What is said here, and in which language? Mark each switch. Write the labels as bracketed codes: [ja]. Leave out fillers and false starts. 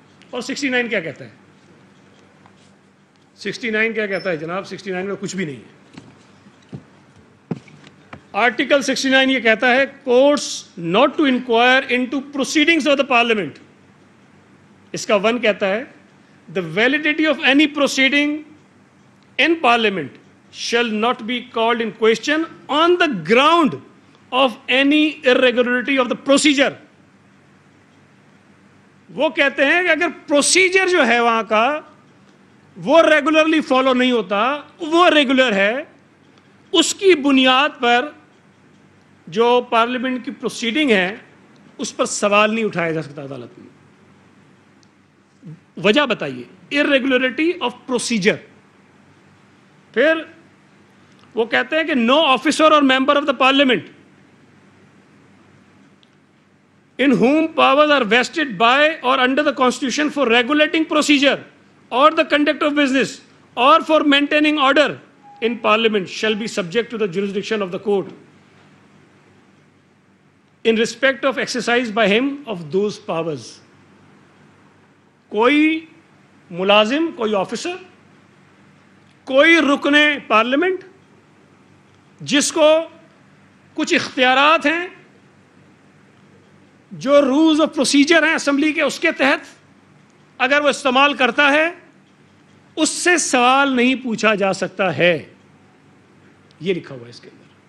[ur] اور 69 کیا کہتا ہے؟ 69 کیا کہتا ہے جناب؟ 69 میں کچھ بھی نہیں ہے. [en] article 69 [ur] یہ کہتا ہے [en] Courts not to inquire into proceedings of the parliament. [ur] اس کا 1 کہتا ہے [en] the validity of any proceeding in parliament shall not be called in question on the ground of any irregularity of the procedure. [ur] وہ کہتے ہیں کہ اگر procedure جو ہے وہاں کا وہ ریگولرلی فالو نہیں ہوتا, وہ ریگولر ہے, اس کی بنیاد پر جو پارلیمنٹ کی پروسیڈنگ ہے اس پر سوال نہیں اٹھایا جا سکتا عدالت میں. وجہ بتائیے, [en] irregularity of procedure. [ur] پھر وہ کہتے ہیں کہ [en] no officer or member of the parliament in whom powers are vested by or under the constitution for regulating procedure or the conduct of business or for maintaining order in parliament shall be subject to the jurisdiction of the court in respect of exercise by him of those powers. [ur] کوئی ملازم, کوئی officer, کوئی رکن parliament جس کو کچھ اختیارات ہیں جو رولز آف پروسیجر ہیں اسمبلی کے, اس کے تحت اگر وہ استعمال کرتا ہے اس سے سوال نہیں پوچھا جا سکتا ہے. یہ لکھا ہوا ہے اس کے اندر.